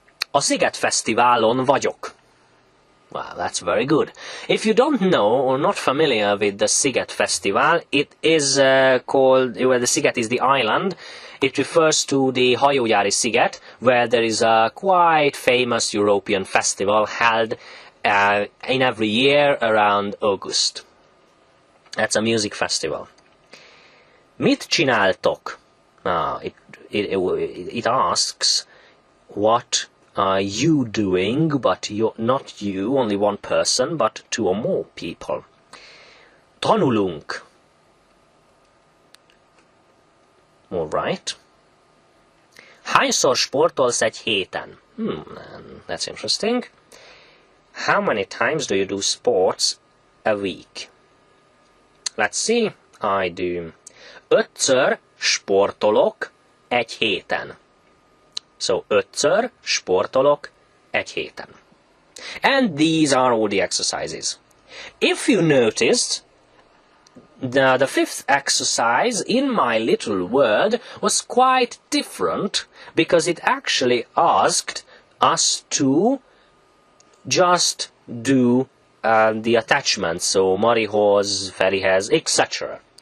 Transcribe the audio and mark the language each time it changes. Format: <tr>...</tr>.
<hu>A Sziget Fesztiválon vagyok.</hu> <en>Wow, that's very good. If you don't know or not familiar with the Sziget Festival, it is called, where the Sziget is the island, it refers to the Hajógyári Sziget, where there is a quite famous European festival held in every year around August. That's a music festival. Mit csináltok? It asks, what are you doing, but not you, only one person, but 2 or more people.</en> <hu>Tanulunk.</hu> <en>All right.</en> <hu>Hányszor sportolsz egy héten?</hu> <en>That's interesting. How many times do you do sports a week? Let's see.</en> <hu>I do. 5-ször sportolok egy héten. So 5-ször sportolok egy héten.</hu> <en>And these are all the exercises. If you noticed, the fifth exercise in my little word was quite different because it actually asked us to just do the attachments, so Marihoz, Ferihez, etc.</en>